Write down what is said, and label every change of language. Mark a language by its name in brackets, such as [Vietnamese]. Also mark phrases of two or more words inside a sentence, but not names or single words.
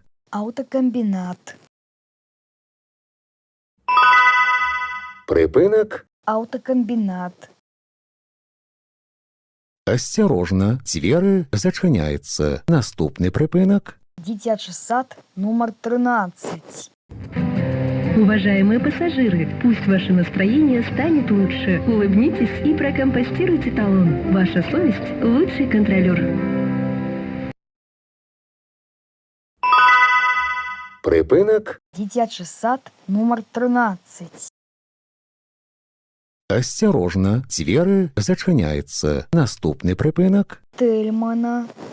[Belarusian] Аўтакамбінат. Прыпынак. Аўтакамбінат. Асцярожна, дзверы зачыняецца. Наступны прыпынак. Дзіцячы сад нумар 13. [Russian] Уважаемые пассажиры, пусть ваше настроение станет лучше. Улыбнитесь и прокомпостируйте талон. Ваша совесть – лучший контролер. [Belarusian] Прыпынак. Дзіцячы сад нумар 13. Асцярожна, дзверы зачыняецца. Наступны прыпынак. Тельмана.